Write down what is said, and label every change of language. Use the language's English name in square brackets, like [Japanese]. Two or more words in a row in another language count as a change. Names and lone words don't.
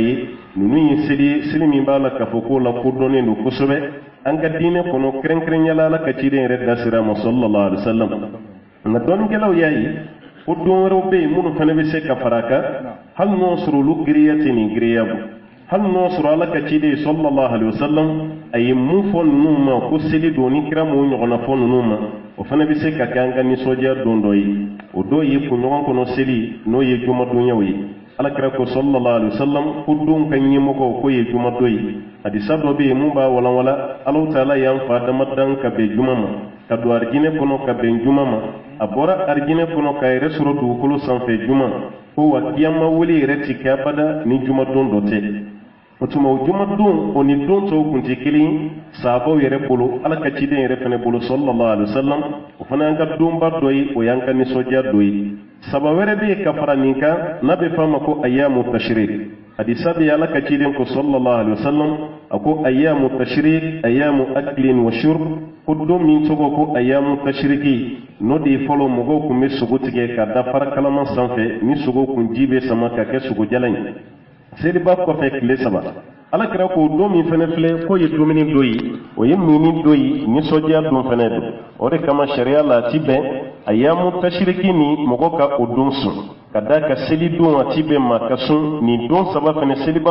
[Bambara] ye ninnu ye seli ye seli min b'a la k'a fɔ k'o la kodɔnnen don kosɛbɛ an ka diinɛ kɔnɔ kɛrɛnkɛrɛnyala ala ka ciden yɛrɛ da sira ma [Arabic] صلى الله عليه وسلم [Bambara] nka dɔnnikɛlaw y'a ye o don wɛrɛw bɛ yen minnu fana bɛ se ka fara a kan hali n'o sɔrɔ olu giriya tɛ nin giriya bɔ hali n'o sɔrɔ ala ka ciden [Arabic] صلى الله عليه وسلم [Bambara] a ye mun fɔ ninnu ma ko seli don ni kira m'o ɲɔgɔnna fɔ ninnu ma o fana bɛ se ka kɛ an ka nisɔndiya don dɔ ye o dɔ ye kunɲɔgɔn kɔnɔ seli n'o ye jumadonyaw ye alakira ko [Arabic] صلى الله عليه وسلم [Bambara] ko don ka ɲɛmɔgɔw k'o ye jumadon ye hadisa dɔ bɛ yen mun b'a walanwala Alahu Taala y'an fa damadan ka bɛn juma ma ka don arijinɛ kɔnɔ ka bɛn juma ma a bɔra arijinɛ kɔnɔ k'a yɛrɛ sɔrɔ dugukolo sanfɛ juma ko wa kiyama wele yɛrɛ ti kɛ abada ni jumadon dɔ tɛ o tuma o jumadon o ni don tɔw kun tɛ kelen ye sahabaw yɛrɛ bolo ala ka ciden yɛrɛ fana bolo [Arabic] صلى الله عليه وسلم [Bambara] o fana y'an ka donba dɔ ye o y'an ka nisɔndiya dɔ ye saba wɛrɛ bɛ yen ka fara nin kan n'a bɛ f'a ma ko [Arabic] أيام التشريق [Bambara] hadisa bɛ ala ka ciden ko [Arabic] صلى الله عليه وسلم [Bambara] ako [Arabic] أيام التشريق أيام أكل وشرب [Bambara] ko don min togo ko [Arabic] أيام التشريق [Bambara] no de folo mogo kun be sogo tige ka da fara kalaman sanfɛ ni sogo kun jibe sama ka kɛ sogo jalan seliba kɔfɛ tile 3 ala kira ko don min fɛnɛ filɛ ko ye dumuni dɔ ye o ye mini dɔ ye nisɔndiya don fɛnɛ don o de kama sariya la ti bɛn [Arabic] أيام التشريق [Bambara] ni mɔgɔ ka o don sun ka da ka seli don a ti bɛn ma ka sun ni don 3 fɛnɛ seliba